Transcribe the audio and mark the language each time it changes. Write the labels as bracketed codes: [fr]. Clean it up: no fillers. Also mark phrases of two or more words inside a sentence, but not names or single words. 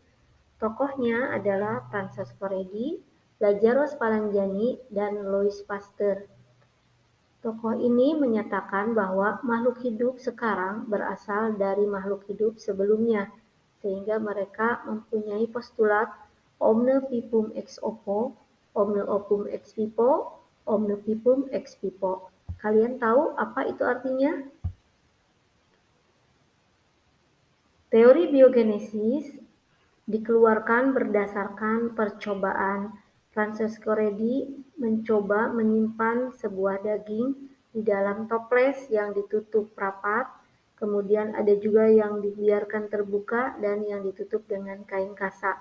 [id] Tokohnya adalah Francesco Redi, Lazzaro Spallanzani, dan Louis Pasteur. Tokoh ini menyatakan bahwa makhluk hidup sekarang berasal dari makhluk hidup sebelumnya, sehingga mereka mempunyai postulat [la] omne vivum ex oppo, omne oppum ex vivo, omne vivum ex vivo. [id] Kalian tahu apa itu artinya? Teori biogenesis dikeluarkan berdasarkan percobaan. Francesco Redi mencoba menyimpan sebuah daging di dalam toples yang ditutup rapat, kemudian ada juga yang dibiarkan terbuka dan yang ditutup dengan kain kasa.